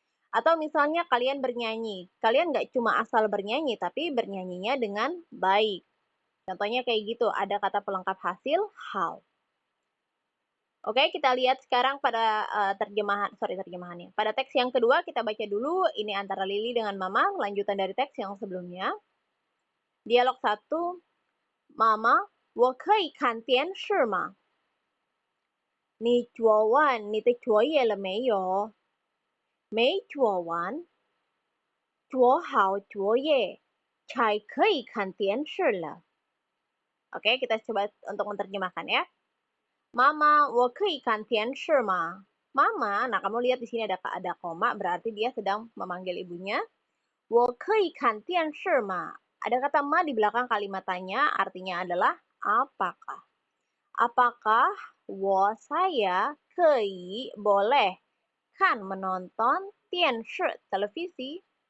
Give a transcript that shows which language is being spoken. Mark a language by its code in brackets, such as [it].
[id] Atau misalnya kalian bernyanyi. Kalian nggak cuma asal bernyanyi, tapi bernyanyinya dengan baik. Contohnya kayak gitu, ada kata pelengkap hasil, how. Oke, kita lihat sekarang pada terjemahannya. Pada teks yang kedua, kita baca dulu, ini antara Lili dengan Mama, lanjutan dari teks yang sebelumnya. [zh] Dialog 1, Mama, 我可以看电视吗？你做完你的作业了没有？没做完，做好作业才可以看电视了。 [id] Oke, kita coba untuk menerjemahkan ya. [zh] Mama, 我可以看电视吗？ [id] Mama, nah kamu lihat di sini ada koma, berarti dia sedang memanggil ibunya. [zh] 我可以看电视吗？ [id] Ada kata ma di belakang kalimat tanya, artinya adalah apakah. Apakah saya boleh kan menonton televisi?